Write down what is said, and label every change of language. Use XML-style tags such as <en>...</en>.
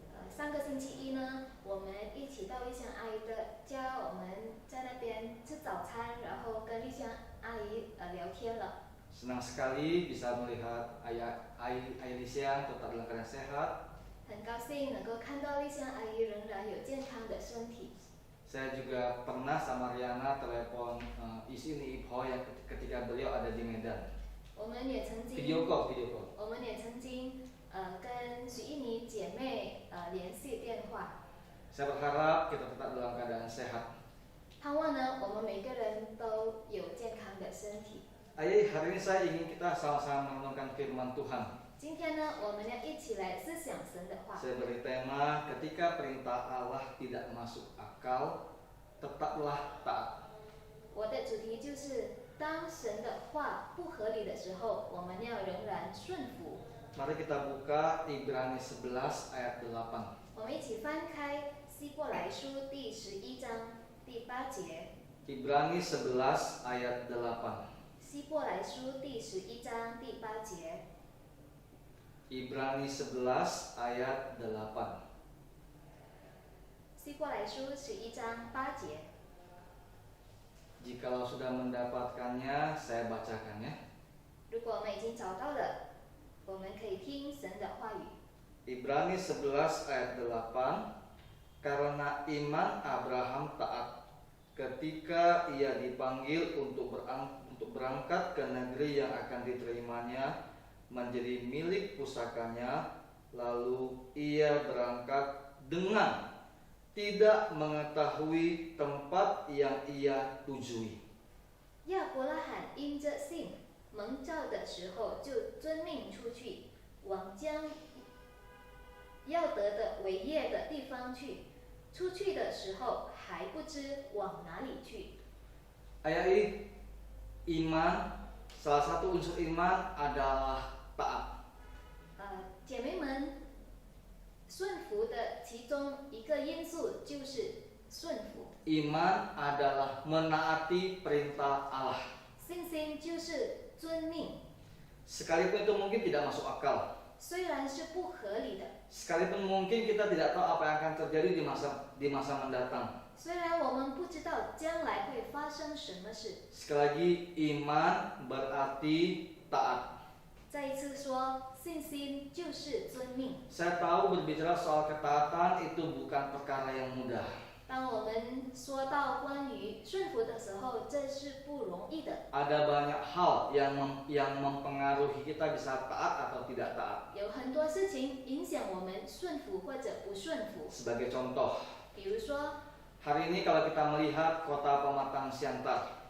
<zh>上个星期一呢，我们一起到丽香阿姨的家，我们在那边吃早餐，然后跟丽香阿姨聊天了。</zh> <id>Senang sekali bisa melihat Ailisha tetap dalam keadaan sehat.</id> <zh>很高兴能够看到丽香阿姨仍然有健康的身体。</zh> <id>Saya juga pernah sama Riana telepon isi ini Ipoh yang ketika beliau ada di Medan.</id> <zh>我们也曾经</zh> <en>Video call.</en> <zh>我们也曾经跟许一妮姐妹联系电话。</zh> <id>Saya berharap kita tetap dalam keadaan sehat.</id> <zh>盼望呢，我们每个人都有健康的身体。</zh> <id>Ayah, hari ini saya ingin kita sama-sama merenungkan firman Tuhan.</id> <zh>今天呢，我们要一起来思想神的话。</zh> <id>Saya beri tema, ketika perintah Allah tidak masuk akal, tetaplah taat.</id> <zh>我的主题就是，当神的话不合理的时候，我们要仍然顺服。</zh> <id>Mari kita buka Ibrani 11 ayat 8.</id> <zh>我们一起翻开希伯来书第11章第8节。</zh> <id>Ibrani 11 ayat 8.</id> <zh>希伯来书第11章第8节。</zh> <id>Ibrani 11 ayat 8.</id> <zh>希伯来书11章8节。</zh> <id>Jikalau sudah mendapatkannya, saya bacakan ya.</id> <zh>如果我们已经找到了，我们可以听神的话语。</zh> <id>Ibrani 11 ayat 8. Karena iman Abraham taat ketika ia dipanggil untuk berangkat ke negeri yang akan diterimanya menjadi milik pusakanya, lalu ia berangkat dengan tidak mengetahui tempat yang ia tujui.</id> <zh>亚伯拉罕因着信蒙召的时候，就遵命出去，往将要得的为业的地方去。出去的时候还不知往哪里去。</zh> <id>Ayat ini, iman, salah satu unsur iman adalah taat.</id> <zh>姐妹们，顺服的其中一个因素就是顺服。</zh> <id>Iman adalah menaati perintah Allah.</id> <zh>信心就是遵命，</zh> <id>Sekalipun itu mungkin tidak masuk akal.</id> <zh>虽然是不合理的，</zh> <id>Sekalipun mungkin kita tidak tahu apa yang akan terjadi di masa mendatang.</id> <zh>虽然我们不知道将来会发生什么事。</zh> <id>Sekali lagi, iman berarti taat.</id> <zh>再一次说，信心就是遵命。</zh> <id>Saya tahu berbicara soal ketaatan itu bukan perkara yang mudah.</id> <zh>当我们说到关于顺服的时候，这是不容易的。</zh> <id>Ada banyak hal yang mempengaruhi kita bisa taat atau tidak taat.</id> <zh>有很多事情影响我们顺服或者不顺服。</zh> <id>Sebagai contoh,</id> <zh>比如说，</zh> <id>hari ini kalau kita melihat kota Pematang Siantar,</id>